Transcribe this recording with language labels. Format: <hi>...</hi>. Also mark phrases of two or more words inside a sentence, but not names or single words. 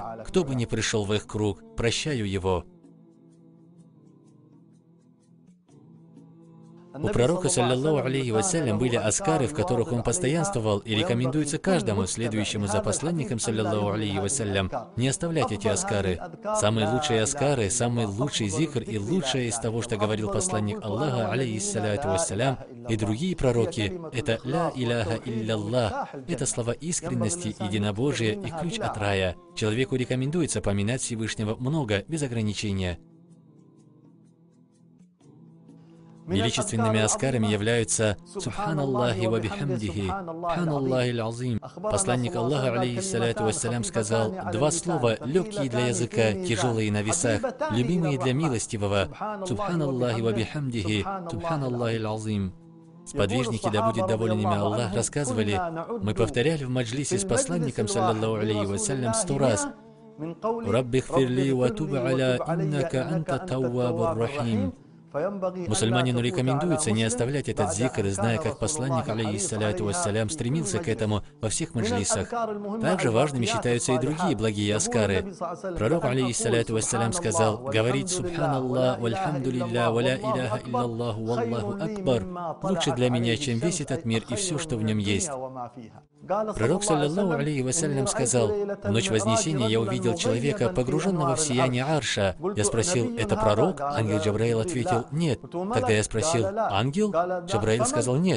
<ru>Кто бы ни пришел в их круг, прощаю его». У пророка,</ru> <ar>صلى الله عليه وسلم,</ar> <ru>были аскары, в которых он постоянствовал, и рекомендуется каждому, следующему за посланником,</ru> <ar>صلى الله عليه وسلم,</ar> <ru>не оставлять эти аскары. Самые лучшие аскары, самый лучший зикр и лучшее из того, что говорил посланник Аллаха,</ru> <ar>عليه الصلاة والسلام,</ar> <ru>и другие пророки, это</ru> <ar>«لا إله إلا الله»,</ar> <ru>это слова искренности, единобожия и ключ от рая. Человеку рекомендуется поминать Всевышнего много, без ограничения. Величественными аскарами являются</ru> <ar>«سبحان الله وبحمده», «سبحان الله العظيم».</ar> <ru>Посланник Аллаха,</ru> <ar>عليه الصلاة والسلام,</ar> <ru>сказал: «Два слова, легкие для языка, тяжелые на весах, любимые для милостивого.</ru> <ar>سبحان الله وبحمده, سبحان الله العظيم».</ar> <ru>Сподвижники, да будет доволен ими Аллах, рассказывали, мы повторяли в маджлисе с посланником,</ru> <ar>صلى الله عليه وسلم,</ar> <ru>100 раз:</ru> <ar>«رب اغفر لي وتب علي إنك أنت التواب الرحيم».</ar> <ru>Мусульманину рекомендуется не оставлять этот зикр, зная, как посланник,</ru> <ar>عليه الصلاة والسلام,</ar> <ru>стремился к этому во всех маджлисах. Также важными считаются и другие благие аскары. Пророк,</ru> <ar>عليه الصلاة والسلام,</ar> <ru>сказал: говорить</ru> <ar>«سبحان الله والحمد لله ولا إله إلا الله والله أكبر»</ar> <ru>лучше для меня, чем весь этот мир и все, что в нем есть. Пророк,</ru> <ar>صلى الله عليه وسلم,</ar> <ru>сказал: в ночь Вознесения я увидел человека, погруженного в сияние арша. Я спросил: это пророк? Ангел Джабраил ответил: нет. Тогда я спросил: ангел? Джабраил сказал: нет.</ru>